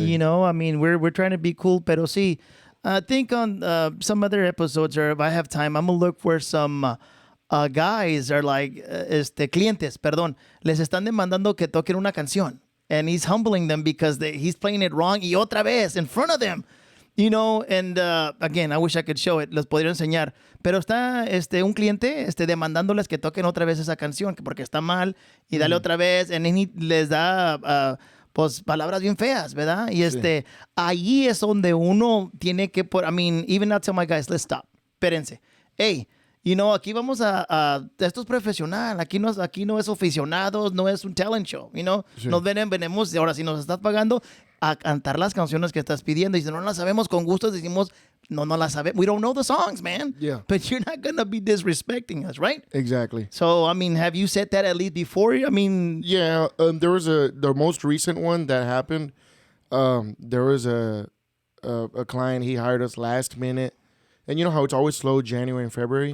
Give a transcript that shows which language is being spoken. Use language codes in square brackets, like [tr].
[en] You know, I mean, we're trying to be cool, [es] pero sí, [en] I think on some other episodes, or if I have time, I'm gonna look for some guys are like [es] clientes, perdón, les están demandando que toquen una canción. [en] And he's humbling them because he's playing it wrong. [es] Y otra vez, [en] in front of them. You know, and again, I wish I could show it. [es] Les podría enseñar. Pero está un cliente demandándoles que toquen otra vez esa canción porque está mal y dale otra vez. Y les da pues palabras bien feas, ¿verdad? Y ahí es donde uno tiene que I mean, even I tell my guys, let's stop. Espérense. [en] Hey, you know, [es] aquí vamos esto es profesional, aquí no es aficionados, no es un talent show, [en] you know. [es] Sí. Nos venimos, y ahora si nos estás pagando a cantar las canciones que estás pidiendo y si no las sabemos con gusto decimos, no las sabemos, [en] we don't know the songs, man. Yeah. But you're not gonna be disrespecting us, right? Exactly. So, I mean, have you said that at least before? I mean... Yeah, there was the most recent one that happened, there was a client, he hired us last minute. And you know how it's always slow January and February?